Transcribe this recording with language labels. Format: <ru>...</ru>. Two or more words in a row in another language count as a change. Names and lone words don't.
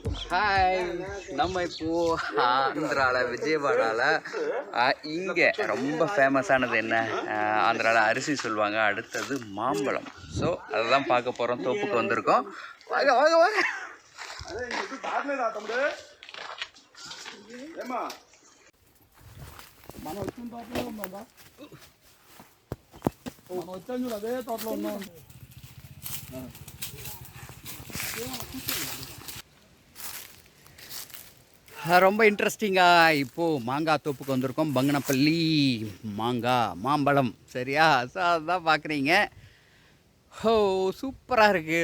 <ta>ஹாய், நம்ம இப்போது ஆந்திராவில் விஜயவாடாவில் இங்கே ரொம்ப ஃபேமஸானது என்ன, ஆந்திராவில் அரிசி சொல்லுவாங்க, அடுத்தது மாம்பழம். ஸோ அதை தான் பார்க்க போகிறோம். தோப்புக்கு வந்திருக்கோம். வாங்க வாங்க வாங்க.</ta> <te>అదే తోటలో ఉన్నాం.</te> <ta>ரொம்ப இன்ட்ரெஸ்டிங்காக இப்போது மாங்காய் தோப்புக்கு வந்திருக்கோம். பங்கனப்பள்ளி மாம்பழம், சரியா? ஸோ அதுதான் பார்க்குறீங்க. ஹோ, சூப்பராக இருக்குது.</ta>